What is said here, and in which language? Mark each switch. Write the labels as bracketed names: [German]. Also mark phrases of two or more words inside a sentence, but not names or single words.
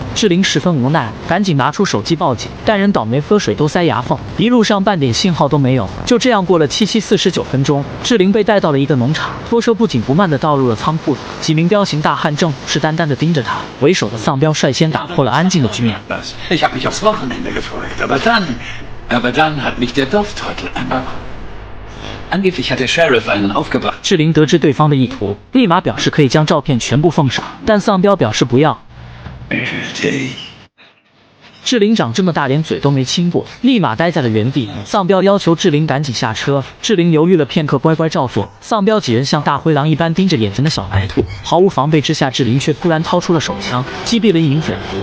[Chinese] 志玲十分无奈，赶紧拿出手机报警，但人倒霉，喝水都塞牙缝，一路上半点信号都没有。就这样过了49分钟，志玲被带到了一个农场，拖车不紧不慢地倒入了仓库里，几名彪形大汉正虎视眈眈地盯着他。为首的丧彪率先打破了安静的局面。 [German] Angeblich hat der Sheriff einen aufgebracht。 [Chinese] 志玲得知对方的意图，立马表示可以将照片全部奉上，但丧彪表示不要。志玲长这么大连嘴都没亲过，立马呆在了原地。丧彪要求志玲赶紧下车，志玲犹豫了片刻，乖乖照做。丧彪几人像大灰狼一般盯着眼前的小白兔，毫无防备之下，志玲却突然掏出了手枪，击毙了一名匪徒。